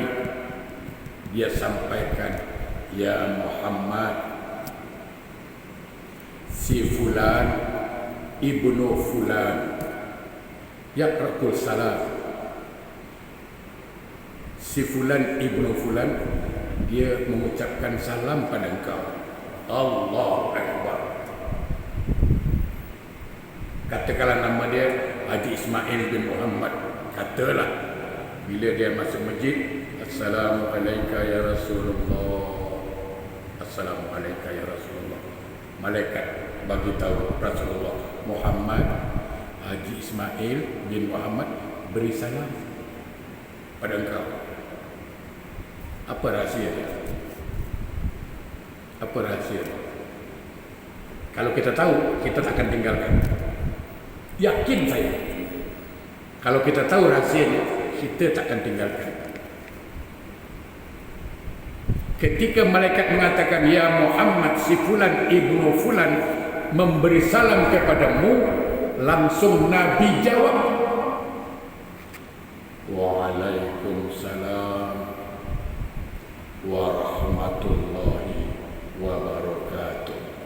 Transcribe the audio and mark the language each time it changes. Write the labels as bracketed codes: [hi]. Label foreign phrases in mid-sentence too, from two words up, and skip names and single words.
[ms] Dia sampaikan, ya Muhammad, si [ar] فلان ابن فلان يقرأ السلام. [ms] Si [ar] فلان ابن فلان, [ms] dia mengucapkan salam pada engkau. [ar] الله أكبر. [ms] Katakanlah nama dia Haji Ismail bin Muhammad. Katalah bila dia masuk masjid, [ar] السلام عليك يا رسول الله. السلام عليك يا رسول الله. [ms] Malaikat bagi tahu Rasulullah Muhammad Haji Ismail bin Muhammad beri salam pada engkau. Apa rahsia dia? Apa rahsia dia? Kalau kita tahu, kita tak akan tinggalkan. Yakin saya. Kalau kita tahu rahsianya, kita tak akan tinggalkan. Ketika malaikat mengatakan, ya Muhammad, si [ar] فلان ابن فلان [ms] memberi salam kepadamu, langsung Nabi jawab, [ar] وعليكم السلام ورحمة الله وبركاته.